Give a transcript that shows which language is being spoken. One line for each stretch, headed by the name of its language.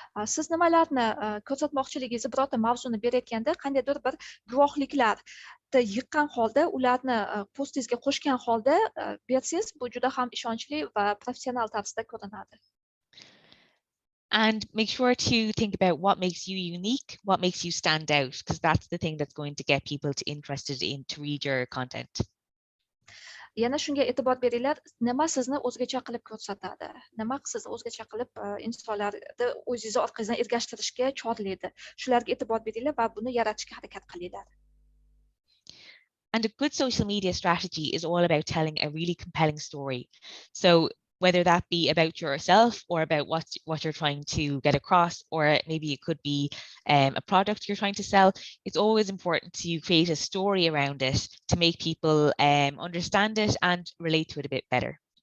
Uzbek: Siz nimalarni ko'rsatmoqchiligingizni birorta mavzuni berayotganda qandaydir bir guvohliklarni yig'gan holda, ularni postingizga qo'shgan holda bersangiz, bu juda ham ishonchli va professional tarzda ko'rinadi.
English: And make sure to think about what makes you unique, what makes you stand out, because that's the thing that's going to get people interested in to read your content.
Uzbek: Yana shunga e'tibor beringlar, nima sizni o'zgacha qilib ko'rsatadi? Nima sizni o'zgacha qilib insonlarni o'zingiz orqangizdan ergashtirishga chorlaydi? Shularga e'tibor beringlar va buni yaratishga harakat qilinglar.
English: And a good social media strategy is all about telling a really compelling story. So whether that be about yourself or about what you're trying to get across, or maybe it could be a product you're trying to sell, it's always important to create a story around it to make people understand it and relate to it a bit better.